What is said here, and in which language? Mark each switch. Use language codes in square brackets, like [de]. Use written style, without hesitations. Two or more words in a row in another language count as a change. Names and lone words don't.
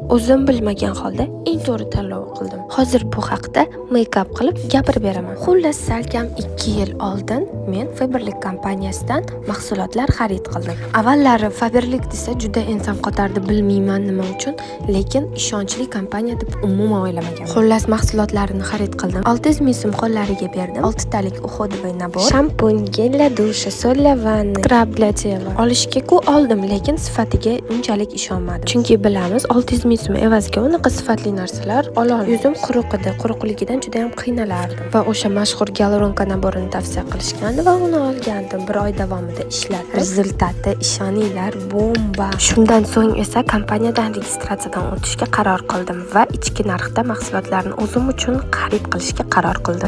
[uz] o'zim bilmagan holda eng to'g'ri tanlovni qildim. Hozir bu haqda make-up qilib gapirib beraman. Xullas, salkam 2 yil oldin men Faberlic kompaniyasidan mahsulotlar xarid qildim. Avvallari Faberlic desa juda inson qotardi, bilmayman nima uchun, lekin ishonchli kompaniya deb umuman o'ylamaganman. Xullas, mahsulotlarini xarid qildim. 600 ming so'm qo'llariga berdim. 6 talik [ru] уходовый набор, шампунь, гель для душа, соль для ванны, скраб для тела [uz] olishga-ku oldim, lekin sifatiga unchalik ishonmadim. Chunki bilamiz, 600 ming so'm evaziga unaqa sifatli narsalar ololmaymiz. Yuzim quruq edi, quruqligidan juda ham qiynalardim va o'sha mashhur gyaluronka naborini tavsiya qilishgandi va uni olgandim. 1 oy davomida ishladim. Rezultati ishoninglar, bomba. Shundan so'ng esa kompaniyadan registratsiyadan o'tishga qaror qildim va ichki narxda mahsulotlarni o'zim uchun xarid qilishga qaror qildim.